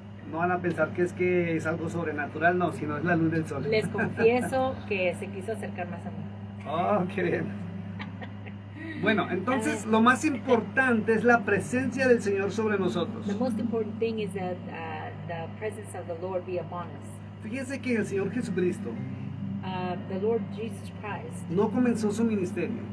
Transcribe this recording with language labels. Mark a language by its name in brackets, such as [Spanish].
[Spanish] No van a pensar que es algo sobrenatural, no, sino es la luz del sol. Les confieso que se quiso acercar más a mí. Oh, qué bien. Bueno, entonces lo más importante es la presencia del Señor sobre nosotros. [English] The most important thing is that the presence of the Lord be upon us. [Spanish] Fíjense que el Señor Jesucristo [English] The Lord Jesus Christ [Spanish] no comenzó su ministerio